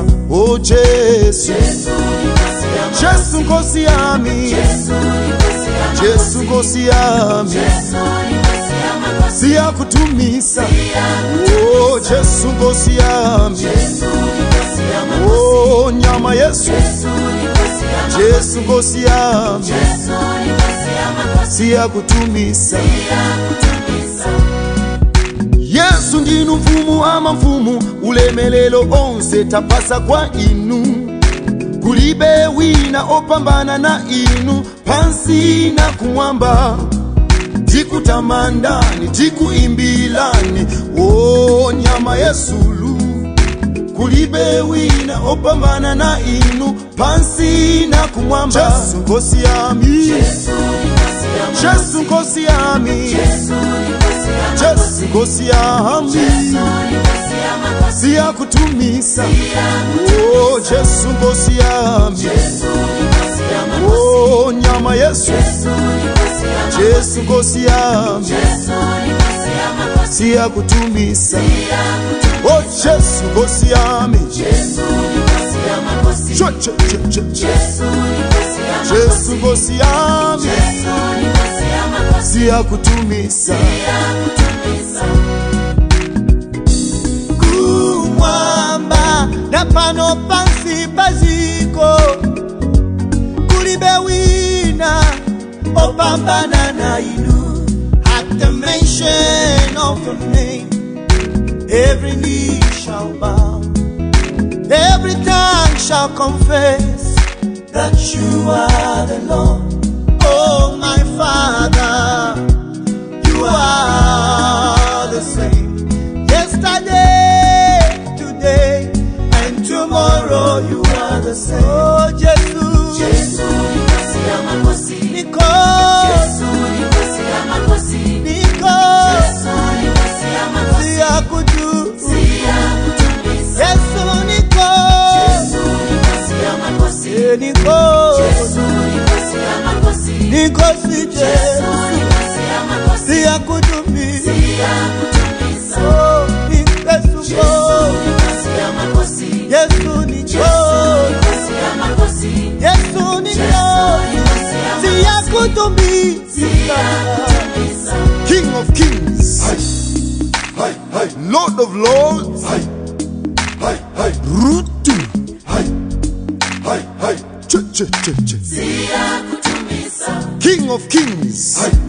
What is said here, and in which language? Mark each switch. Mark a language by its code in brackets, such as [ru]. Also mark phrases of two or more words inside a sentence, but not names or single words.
[zu] Oh Jesu, Jesu nikosi ya mi, Jesu nikosi ya mi, siya kutumisa. Oh Jesu nikosi ya mi, oh nyama Yesu, Jesu nikosi ya mi, siya kutumisa. [ny] Yesu ndinu mfumu ama mfumu, ulemelelo onse tapasa kwa inu. Kulibe wina opambana na inu, pansi na kumwamba. Tikutamandani, tikuimbilani, oh nyama Yesulu. Kulibe wina opambana na inu, pansi na kumwamba. [zu] Jesu nkosi yami, Jesu nkosi yami, Jesu nkosi yami, siya kutumisa. Oh Jesu nkosi yami, oh nyama Yesu, Jesu nkosi yami, siya kutumisa. Oh Jesu nkosi yami, Jesu nkosi yami, siya kutumisa. [ny] Kumwamba na pano pansi paziko, kulibe wina opambana na inu. [en] At the mention of your name, every knee shall bow, every tongue shall confess that you are the Lord. Oh my Father, you are the same. Yesterday, today, and tomorrow you are the same. Oh Jesus, [zu] Jesu nikosi ya makosi, Niko, Jesu nikosi ya makosi, Niko, Jesu nikosi ya makosi, siya kutumisa. Jesu Niko, Jesu nikosi ya makosi, Niko, Jesu nikosi ya makosi, nikosi Jesu siya kutumisa. Oh Yesu, Jesu ya makosi, Yesu niko, Yesu niko, siya kutumisa. [en] King of kings, Lord of lords, root to King of kings,